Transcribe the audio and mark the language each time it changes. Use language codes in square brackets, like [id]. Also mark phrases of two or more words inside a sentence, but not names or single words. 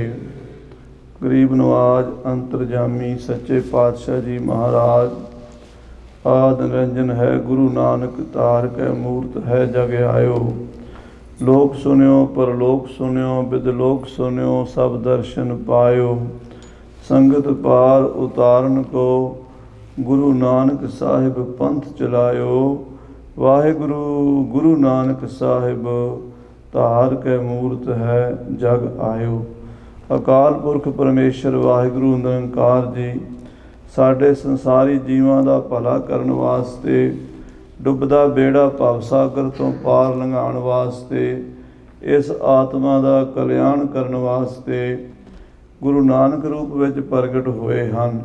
[hi] गरीब नवाज अंतरजामी सच्चे पातशाह जी महाराज आद निरंजन है गुरु नानक तार कै मूर्त है जग आयो। लोक सुनियो परलोक सुनियो विदलोक सुनियो सब दर्शन पायो। संगत पार उतारन को गुरु नानक साहिब पंथ चलायो। वाहिगुरु गुरु नानक साहिब तार कै मूर्त है जग आयो। [pa] ਅਕਾਲ ਪੁਰਖ ਪਰਮੇਸ਼ਰ ਵਾਹਿਗੁਰੂ ਨਿਰੰਕਾਰ ਜੀ ਸਾਡੇ ਸੰਸਾਰੀ ਜੀਵਾਂ ਦਾ ਭਲਾ ਕਰਨ ਵਾਸਤੇ ਡੁੱਬਦਾ ਬੇੜਾ ਭਵਸਾਗਰ ਤੋਂ ਪਾਰ ਲੰਘਾਉਣ ਵਾਸਤੇ ਇਸ ਆਤਮਾ ਦਾ ਕਲਿਆਣ ਕਰਨ ਵਾਸਤੇ ਗੁਰੂ ਨਾਨਕ ਰੂਪ ਵਿੱਚ ਪ੍ਰਗਟ ਹੋਏ ਹਨ।